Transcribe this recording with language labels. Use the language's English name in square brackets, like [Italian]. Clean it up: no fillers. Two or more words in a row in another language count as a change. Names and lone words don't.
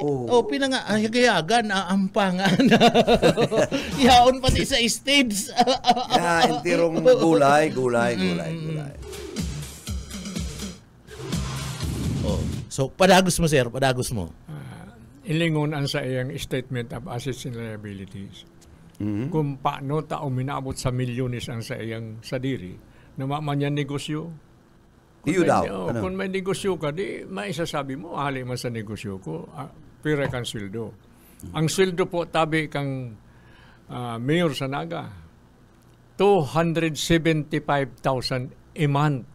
[Bikol] Gayagan, aampangan. Yaon pati sa stage. Intirong gulay. So, padagos mo, sir. Padagos mo. Ilingon ang sa iyang [English] statement of assets and liabilities. [Bikol] Kung paano tao minabot sa milyones ang sa iyang sadiri, namaman yan negosyo. Kung may negosyo ka, di maisasabi mo, ahali man sa negosyo ko, pira kang sweldo. Ang sweldo po, tabi kang mayor sa Naga, 275,000 [English] a month.